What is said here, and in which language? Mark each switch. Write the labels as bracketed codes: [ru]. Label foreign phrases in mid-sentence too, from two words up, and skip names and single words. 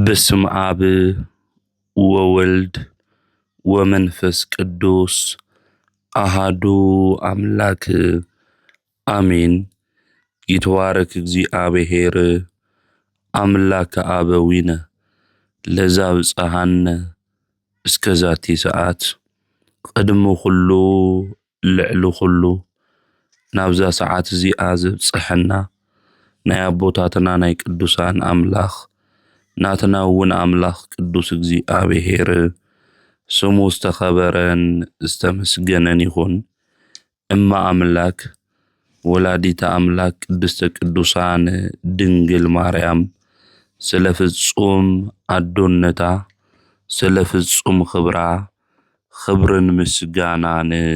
[gez] በስመ አብ ወወልድ ወመንፈስ ቅዱስ አሃዱ አምላክ አሜን። ይትባረክ እግዚአብሔር አምላከ አበዊነ ለዘአብጽሐነ እስከዛቲ ሰዓት ቅድመ ኩሉ ልዕሊ ኩሉ [ti] ናብዛ ሰዓት እዚኣ ዘብጽሐና ናይ አቦታትና ናይ ቅዱሳን አምላኽ ናትና እውን አምላኽ ቅዱስ እግዚአብሔር ስሙ ዝተኸበረን ዝተመስገነን ይሁን። [gez] እማ አምላክ ወላዲተ አምላክ ቅድስተ ቅዱሳን ድንግል ማርያም [ti] ስለ ፍጹም አዶነታ ስለ ፍጹም ክብራ ክብርን ምስጋናን